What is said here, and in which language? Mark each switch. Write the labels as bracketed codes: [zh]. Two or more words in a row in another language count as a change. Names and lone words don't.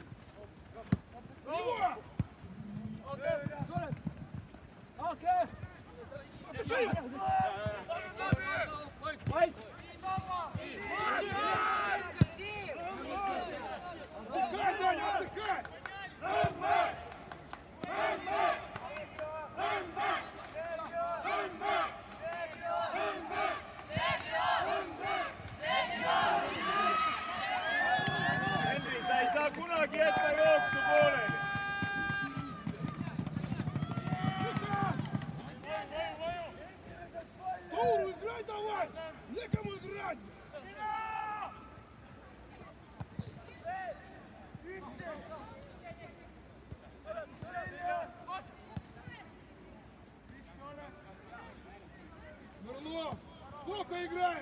[ru] Его! Окей. Напиши! Отдыхай, Даня, отдыхай! [et] Henri, sa ei saa kunagi jätta jooksu pooleli. [ru] Тауру, играй давай! Некому играть! Мирлов, сколько играешь?